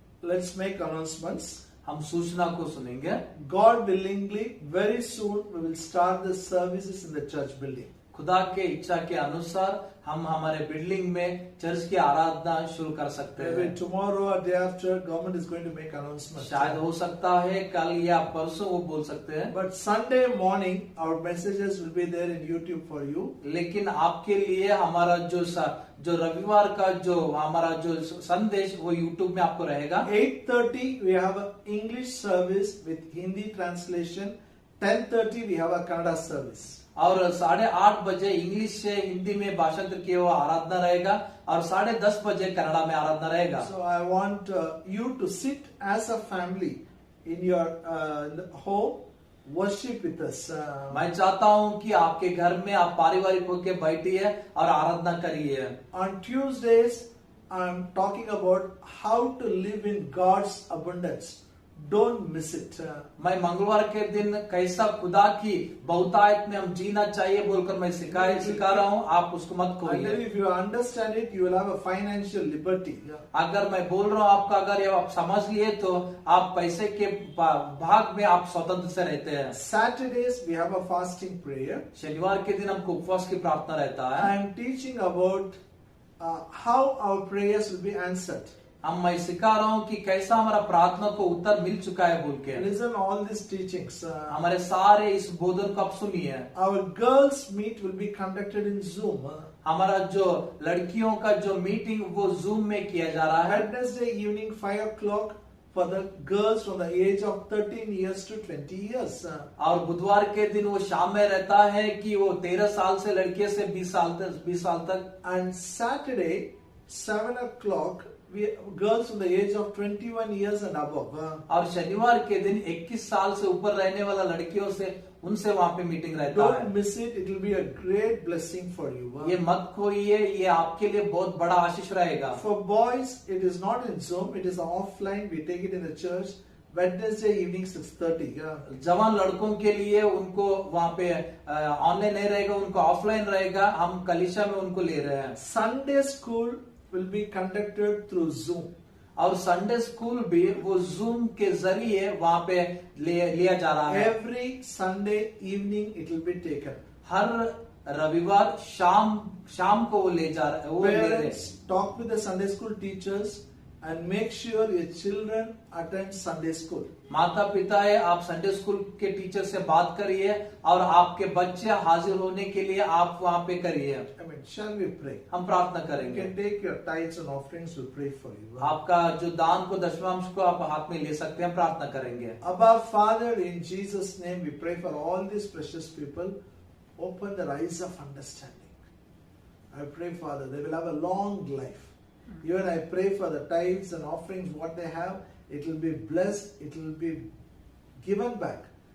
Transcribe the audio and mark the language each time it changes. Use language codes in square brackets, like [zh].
[en] Let's make announcements. [hi] हम सूचना को सुनेंगे। [en] God willingly, very soon we will start the services in the church building. [hi] खुदा के इच्छा के अनुसार हम हमारे बिल्डिंग में चर्च की आराधना शुरू कर सकते [en] Maybe [hi] हैं। [en] tomorrow or day after, government is going to make announcements. [hi] शायद हो सकता है कल या परसों वो बोल सकते हैं। [en] But Sunday morning, our messages will be there in YouTube for you. [hi] लेकिन आपके लिए हमारा जो रविवार का जो हमारा जो संदेश वो YouTube में आपको रहेगा। [en] 8:30 we have an English service with Hindi translation. 10:30 we have a Kannada service. [hi] और 8:30 बजे इंग्लिश से हिंदी में भाषांतर किया हुआ आराधना रहेगा और 10:30 बजे कन्नड़ा में आराधना रहेगा। [en] So I want you to sit as a family in your home, worship with us. [hi] मैं चाहता हूँ कि आपके घर में आप पारिवारिक होकर बैठिए और आराधना करिए। [en] On Tuesdays, I'm talking about how to live in God's abundance. Don't miss it. [hi] मैं मंगलवार के दिन कैसा खुदा की बहुतायत में हम जीना चाहिए बोलकर मैं सिखा रहा हूँ, आप उसको मत [en] I tell you, [hi] खोइए। [en] if you understand it, you will have a financial liberty. [hi] अगर मैं बोल रहा हूँ आपका अगर ये आप समझ लिए तो आप पैसे के भाग में आप स्वतंत्र से रहते हैं। [en] Saturdays, we have a fasting prayer. [hi] शनिवार के दिन हमको उपवास की प्रार्थना रहता है। [en] I am teaching about how our prayers will be answered. [hi] मैं सिखा रहा हूँ कि कैसा हमारा प्रार्थना को उत्तर मिल चुका है बोल के। [en] Listen all these teachings. [hi] हमारे सारे इस बोधन को आप सुनिए। [en] Our girls meet will be conducted in Zoom. [hi] हमारा जो लड़कियों का जो मीटिंग वो जूम में किया जा रहा है। [en] Wednesday evening 5 o'clock for the girls from the age of 13 years to 20 years. [hi] और बुधवार के दिन वो शाम में रहता है कि वो 13 साल से लड़के से 20 साल तक। [en] And Saturday 7 o'clock girls from the age of 21 years and above. [hi] और शनिवार के दिन 21 साल से ऊपर रहने वाला लड़कियों से उनसे वहाँ पे मीटिंग रहता है। [en] Don't miss it. It will be a great blessing for you. [hi] ये मत खोइए, ये आपके लिए बहुत बड़ा आशीष रहेगा। [en] For boys, it is not in Zoom. It is offline. We take it in the church. Wednesday evening 6:30. [hi] जवान लड़कों के लिए उनको वहाँ पे ऑनलाइन नहीं रहेगा, उनको ऑफलाइन रहेगा। हम कलीसिया में उनको ले रहे हैं। [en] Sunday school will be conducted through Zoom. [hi] और संडे स्कूल भी वो जूम के जरिए वहाँ पे लिया जा रहा है। [en] Every Sunday evening it will be taken. [hi] हर रविवार शाम को वो ले रहे हैं। [en] Parents, talk with the Sunday school teachers and make sure your children attend Sunday school. [hi] माता पिता है, आप संडे स्कूल के टीचर से बात करिए और आपके बच्चे हाजिर होने के लिए आप वहाँ पे करिए। [en] Amen. Shall we pray? [hi] हम प्रार्थना [en] You [hi] करेंगे। [en] can take your tithes and offerings. We'll pray for you. [hi] आपका जो दान को दशमांश को आप हाथ में ले सकते हैं, प्रार्थना करेंगे। [en] Abba Father, in Jesus' name, we pray for all these precious people. Open their eyes of understanding. I pray, Father, they will have a long life. Even I pray for the tithes and offerings, what they have, it will be blessed, it will be given back.